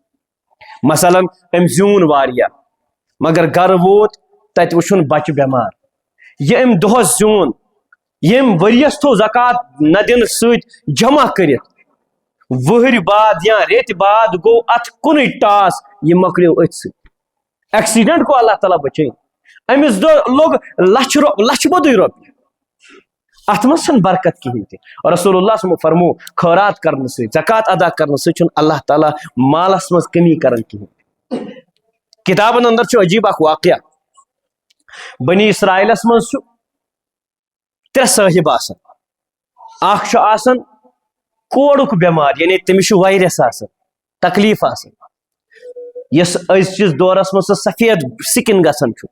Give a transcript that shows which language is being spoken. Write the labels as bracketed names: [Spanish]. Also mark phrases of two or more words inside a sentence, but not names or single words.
[Kashmiri] مثلاً أمۍ زیوٗن واریاہ، مگر گھر ووت تتہ وچھن بچہ بیمار، یہ أمۍ دۄہس زیوٗن، یم ؤریس تھو زکوٰۃ نہ دن سۭتۍ جمع کٔرِتھ، وہر بعد یا ریتہِ بعد گو اتھ کُنُے ٹاس، یہ مۄکلیو أتھۍ سۭتۍ، ایکسیڈنٹ کو اللہ تعالیٰ بچٲیِن، أمِس لوگ لچھ بوٚدُے رۄپیہِ، اتھ منٛز چھنہٕ برکت کہین تہِ۔ اور رسول اللہ صلی اللہ علیہ وسلم فرمو خیرات کرنہٕ سۭتۍ، زکوٰۃ ادا کرنہٕ سۭتۍ چھُنہٕ اللہ تعالیٰ مالس منٛز کمی کران کہین۔ کتابن اندر چھُ عجیب اکھ واقعہ، بنی اسرائیلس منٛز چھُ ترٛےٚ صٲحب آسان، اکھ چھُ آسان کوڑُک بٮ۪مار، یعنی تٔمِس چھُ وایرس آسان، تکلیف آسان، یس أزکِس دورس منٛز سۄ سفید سکن گژھان چھُ۔